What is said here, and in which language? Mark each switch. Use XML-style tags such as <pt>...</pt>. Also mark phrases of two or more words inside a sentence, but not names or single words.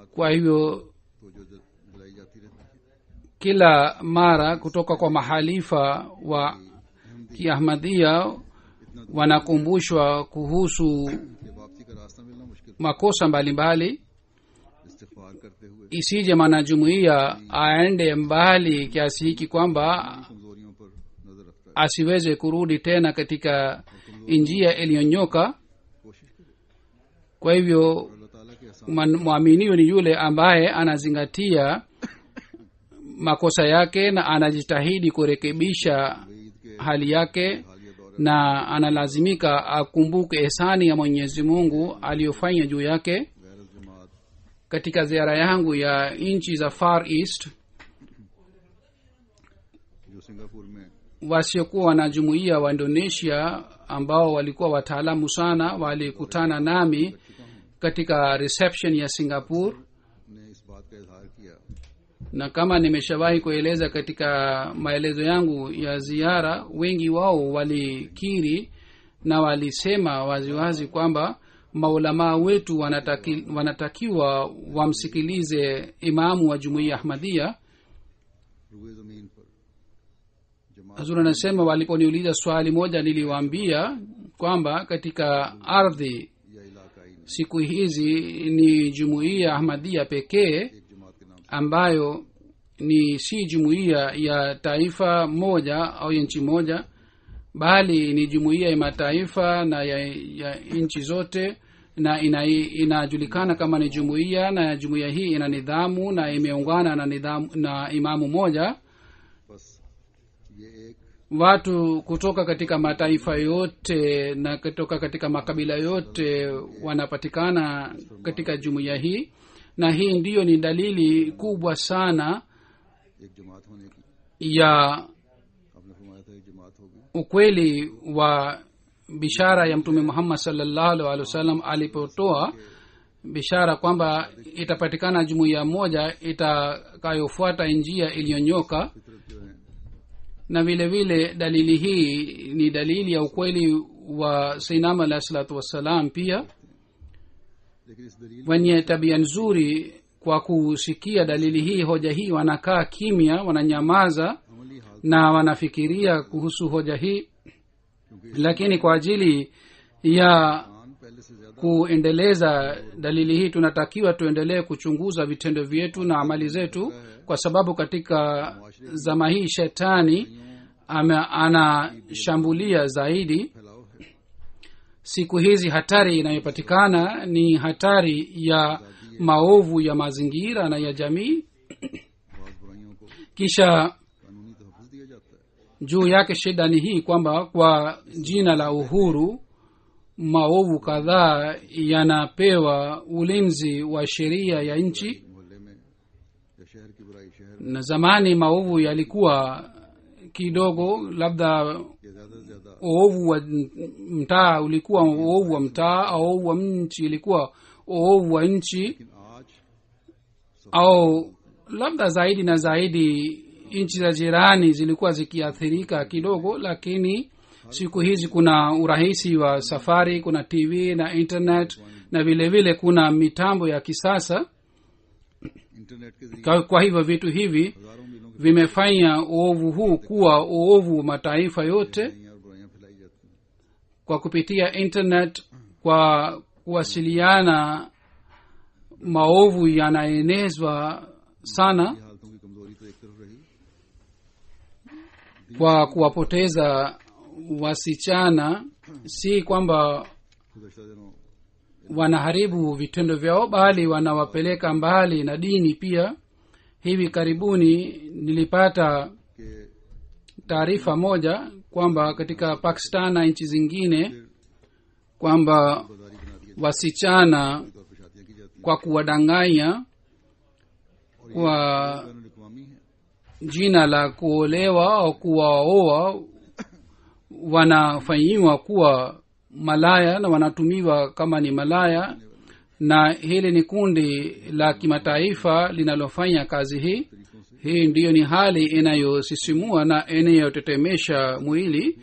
<sw>kwa hivyo</sw> <ur>کو جو دلائی جاتی رہتی ہے,</ur> <sw>kila mara kutoka kwa mahalifa wa kiahmadhia wanakumbushwa kuhusu</sw> <ur>کہ واپسی کا راستہ ملنا مشکل,</ur> <sw>makosa mbalimbali,</sw> <ur>استغفار کرتے ہوئے</ur> <sw>isije mwanajumuiya aende mbali kiasi hiki kwamba</sw> <ur>کمزوریوں پر نظر رکھتا ہے,</ur> <sw>asiweze kurudi tena katika njia iliyonyoka.</sw> <ur>کوشش کرے.</ur> <sw>kwa hivyo</sw> <ur>اللہ تعالیٰ کے احسان</ur> <sw>mwaminio ni yule ambaye anazingatia makosa yake na anajitahidi kurekebisha</sw> <ur>عید کے</ur> <sw>hali yake,</sw> <ur>حالیہ دورے</ur> <sw>na analazimika akumbuke ihsani ya mwenyezi mungu aliyofanya juu yake.</sw> <ur>غیر جماعت</ur> <sw>katika ziara yangu ya nchi za far east,</sw> <ur>جو سنگاپور میں</ur> <sw>wasiokuwa na jumuiya wa indonesia ambao walikuwa wataalamu sana walikutana nami katika reception ya singapore,</sw> <ur>نے اس بات کا اظہار کیا</ur> <sw>na kama nimeshawahi kueleza katika maelezo yangu ya ziara, wengi wao walikiri na walisema waziwazi kwamba maulamaa wetu wanatakiwa wamsikilize imamu wa jumuiya ahmadhia.</sw> <ur>روئے زمین پر جماعت</ur> <sw>Hazur anasema waliponiuliza swali moja, niliwaambia kwamba katika ardhi</sw> <ur>یا علاقائی نے</ur> <sw>siku hizi ni jumuiya ahmadhia pekee</sw> <ur>ایک جماعت کے نام</ur> <sw>ambayo ni si jumuiya ya taifa moja au ya nchi moja, bali ni jumuiya ya mataifa na ya nchi zote, na inajulikana kama ni jumuiya, na jumuiya hii ina nidhamu na imeungana na nidhamu na imamu moja.</sw> <ur>بس یہ ایک</ur> <sw>Watu kutoka katika mataifa yote na kutoka katika makabila yote wanapatikana katika jumuiya hii, na hii ndiyo ni dalili kubwa sana</sw> <ur>ایک جماعت ہونے کی.</ur> <sw>ya</sw> <ur>آپ نے فرمایا تھا ایک جماعت ہوگی,</ur> <sw>ukweli wa bishara ya mtume muhammad</sw> <ar>صلى الله عليه وسلم</ar> <sw>alipotoa bishara kwamba itapatikana jumuiya moja itakayofuata njia iliyonyoka.</sw> <ur>فطرت جو ہے</ur> <sw>Na vile vile dalili hii ni dalili ya ukweli wa sainam</sw> <ar>عليه الصلاة والسلام</ar> <sw>pia.</sw> <ur>لیکن اس دلیل</ur> <sw>Wenye tabia nzuri kwa kusikia dalili hii, hoja hii, wanakaa kimya, wananyamaza</sw> <ur>عملی حال,</ur> <sw>na wanafikiria kuhusu hoja hii,</sw> <ur>क्योंकि</ur> <sw>lakini kwa ajili ya</sw> <ur>ایمان پہلے سے زیادہ</ur> <sw>kuendeleza dalili hii tunatakiwa tuendelee kuchunguza vitendo vyetu na amali zetu, kwa sababu katika zama hii shetani anashambulia zaidi.</sw> <ur>پھیلاؤ ہے.</ur> <sw>Siku hizi hatari inayopatikana ni hatari ya maovu ya mazingira na ya jamii,</sw> <ur>بہت برائیوں کو</ur> <sw>kisha</sw> <ur>قانونی تحفظ دیا جاتا ہے.</ur> <sw>juu yake shida ni hii kwamba kwa jina la uhuru maovu kadhaa yanapewa ulinzi wa sheria ya nchi.</sw> <ur>محلے میں یا شہر کی برائی شہر</ur> <sw>Na zamani maovu yalikuwa kidogo, labda</sw> <ur>یا زیادہ سے زیادہ,</ur> <sw>uovu wa mtaa ulikuwa uovu wa mtaa, au uovu wa nchi ilikuwa uovu wa nchi,</sw> <ur>لیکن آج</ur> <sw>au labda zaidi na zaidi nchi za jirani zilikuwa zikiathirika kidogo. Lakini siku hizi kuna urahisi wa safari, kuna tv na internet, na vile vile kuna mitambo ya kisasa.</sw> <ur>انٹرنیٹ کے ذریعے</ur> <sw>Kwa hivyo vitu hivi</sw> <ur>ہزاروں میلوں کی</ur> <sw>vimefanya uovu huu kuwa uovu wa mataifa yote.</sw> <ur>برائیاں اور برائیاں پھیلائی جاتی ہیں.</ur> <sw>Kwa kupitia internet, kwa kuwasiliana, maovu yanaenezwa sana.</sw> <ur>یہ حالتوں کی کمزوری تو ایک طرف رہی,</ur> <sw>Kwa kuwapoteza wasichana, si kwamba</sw> <ur>گزشتہ دنوں</ur> <sw>wanaharibu vitendo vyao, bali wanawapeleka mbali na dini pia. Hivi karibuni nilipata</sw> <ur>के</ur> <sw>taarifa moja kwamba katika pakistan na nchi zingine kwamba</sw> <ur>بازاری بنا دیے</ur> <sw>wasichana</sw> <ur>طور پر شادیاں کی جاتی</ur> <sw>kwa kuwadanganya</sw> <ur>हैं।</ur> <sw>kwa</sw> <ur>بین الاقوامی ہے,</ur> <sw>jina la kuolewa au kuwaoa wanafanyiwa kuwa malaya na wanatumiwa kama ni malaya. na hili ni kundi la kimataifa linalofanya kazi hii. Hii ndiyo ni hali inayosisimua na inayotetemesha mwili.</sw>